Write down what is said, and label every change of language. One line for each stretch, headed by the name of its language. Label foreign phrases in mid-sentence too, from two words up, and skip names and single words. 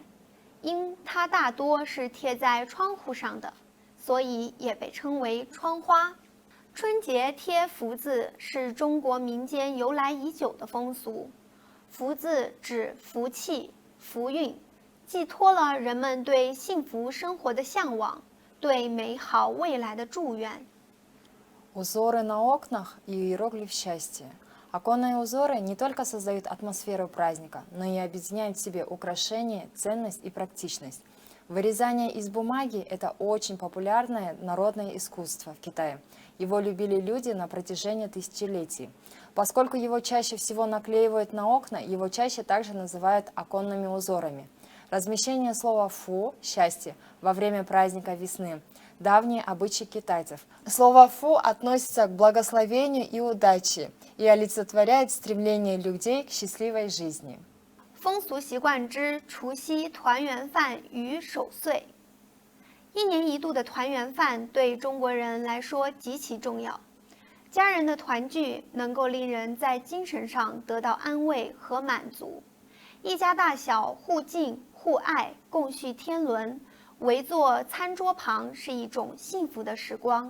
Chinese: 因它大多是贴在窗户上的，所以也被称为窗花。春节贴福字是中国民间由来已久的风俗。福字指福气、福运，寄托了人们对幸福生活的向往，对美好未来的祝愿。
Russian: Узоры на окнах и иероглиф счастья. Оконные узоры не только создают атмосферу праздника, но и объединяют в себе украшение, ценность и практичность. Вырезание из бумаги – это очень популярное народное искусство в Китае. Его любили люди на протяжении тысячелетий. Поскольку его чаще всего наклеивают на окна, его чаще также называют оконными узорами. Размещение слова «фу» – «счастье» во время праздника весны – давние обычаи китайцев. Слово «фу» относится к благословению и удаче и олицетворяет стремление людей к счастливой жизни.
Chinese: 风俗习惯之除夕团圆饭与守岁。一年一度的团圆饭对中国人来说极其重要，家人的团聚能够令人在精神上得到安慰和满足，一家大小互敬互爱，共叙天伦，围坐餐桌旁是一种幸福的时光。